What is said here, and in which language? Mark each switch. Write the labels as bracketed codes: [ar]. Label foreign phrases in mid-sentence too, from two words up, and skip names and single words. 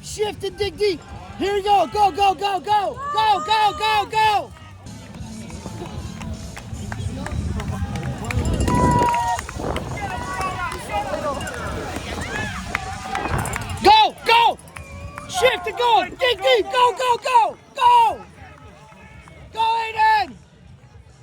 [en] Shift and dig deep. Here we go. Go, go, go, go. Go, go, go, go. Go, go. Shift and go. Dig deep. Go, go, go. Go. Go, Aiden.